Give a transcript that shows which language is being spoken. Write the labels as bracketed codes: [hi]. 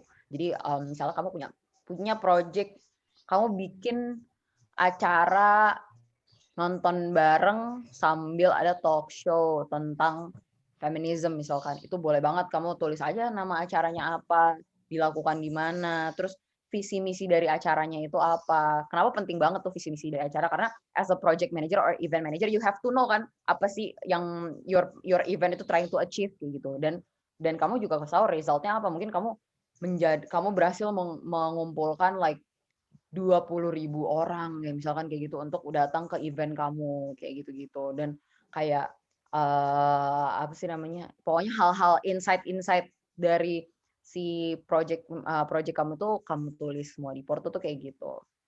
[id] Jadi misalnya kamu punya project, kamu bikin acara nonton bareng sambil ada talk show tentang feminism misalkan, itu boleh banget kamu tulis aja nama acaranya apa, dilakukan di mana, terus visi misi dari acaranya itu apa. Kenapa penting banget tuh visi misi dari acara? [en] Karena as a project manager or event manager you have to know kan [id] apa sih yang [en] your event itu trying to achieve kayak gitu. [id] Dan kamu juga harus tahu resultnya apa. Mungkin kamu berhasil mengumpulkan like 20.000 orang ya misalkan kayak gitu untuk datang ke event kamu kayak gitu-gitu, dan kayak apa sih namanya, pokoknya hal-hal insight dari si project kamu tuh kamu tulis semua di porto tuh kayak gitu.